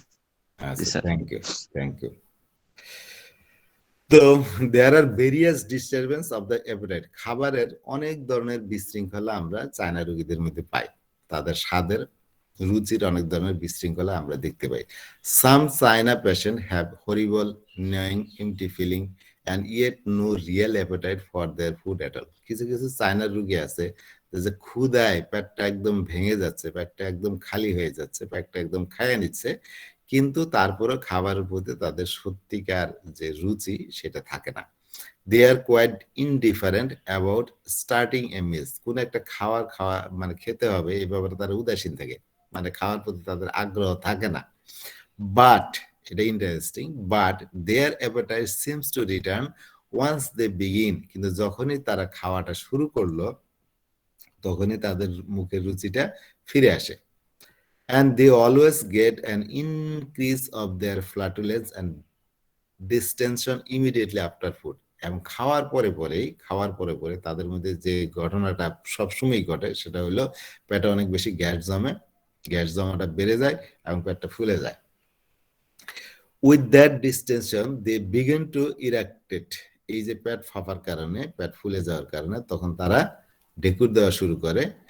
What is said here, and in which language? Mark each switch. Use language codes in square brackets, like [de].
[bn] জি আচ্ছা, sir. [en] Thank you, thank you. [bn] তো [en] there are various disturbance of the appetite, [bn] খাবারের অনেক ধরনের বিশৃঙ্খলা আমরা চায়না রোগীদের মধ্যে পাই, তাদের স্বাদের রুচির অনেক ধরনের বিশৃঙ্খলা আমরা দেখতে পাই। [en] Some China patient have horrible gnawing empty feeling and yet no real appetite for their food at all. [bn] কিছু কিছু চায়না রোগী আছে যে ক্ষুধায় পেটটা একদম ভেঙে যাচ্ছে, পেটটা একদম খালি হয়ে যাচ্ছে, পেটটা একদম খাইয়ে নিচ্ছে, কিন্তু তারপরেও খাবারের প্রতি তাদের সত্যিকার যে রুচি সেটা থাকে না। [en] they are quite indifferent about starting a meals, [bn] কোন একটা খাওয়া মানে খেতে হবে এই ব্যাপারে তারা উদাসীন থাকে, মানে খাওয়ার প্রতি তাদের আগ্রহ থাকে না। বাট এটা interesting, [en] but their appetite seems to return once they begin, [bn] কিন্তু যখনই তারা খাওয়াটা শুরু করলো তখনই তাদের মুখের রুচিটা ফিরে আসে। [en] And they always get an increase of their flatulence and distension immediately after food. [bn] এবং খাওয়ার পরে তাদের মধ্যে যে ঘটনাটা সবসময় ঘটে সেটা হলো পেটে অনেক বেশি গ্যাস জমে, গ্যাস জমাটা বেড়ে যায় এবং পেটটা ফুলে যায়। [en] with that distension they begin to eructate, [bn] এই যে পেট ফাঁপার কারণে, পেট ফুলে যাওয়ার কারণে তখন তারা ঢেকুর দেওয়া শুরু করে।